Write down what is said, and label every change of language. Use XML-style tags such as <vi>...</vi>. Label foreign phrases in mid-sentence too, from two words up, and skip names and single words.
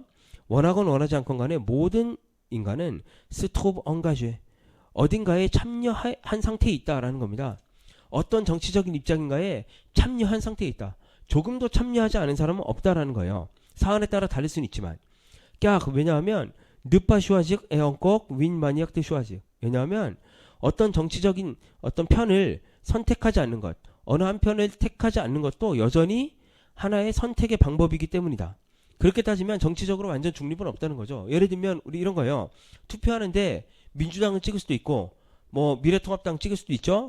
<ko>원하건 원하지 않건 간에 모든 인간은</ko> <fr>est trop engagé</fr> <ko>어딘가에 참여한 상태에 있다라는 겁니다. 어떤 정치적인 입장인가에 참여한 상태에 있다. 조금도 참여하지 않은 사람은 없다라는 거예요. 사안에 따라 다를 수는 있지만.</ko> <fr>왜냐하면 ne pas choisir est encore une manière de choisir.</fr> <ko>왜냐하면 어떤 정치적인 어떤 편을 선택하지 않는 것, 어느 한 편을 택하지 않는 것도 여전히 하나의 선택의 방법이기 때문이다. 그렇게 따지면 정치적으로 완전 중립은 없다는 거죠. 예를 들면 우리 이런 거예요. 투표하는데 민주당을 찍을 수도 있고 뭐 미래통합당 찍을 수도 있죠.</ko>